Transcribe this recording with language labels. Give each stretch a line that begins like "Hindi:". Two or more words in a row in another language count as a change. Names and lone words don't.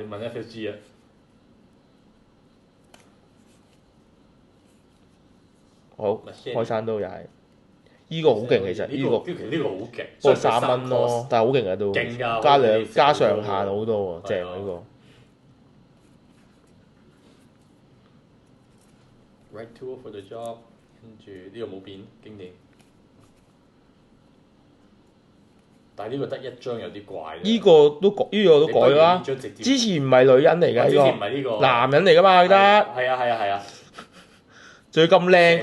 Cantonese: 你問 FSG 啊？好，開山刀又係，依個好勁其實，呢個好勁，不過3蚊咯，但係好勁啊都，加上限好多喎，正呢個。
English: Right tool for the job，
Cantonese: 跟住呢個冇變，經典。但係呢個得一張有啲怪。呢個都改啦，之前唔係女人嚟㗎呢個，男人嚟㗎嘛，記得。係啊。仲要咁靚，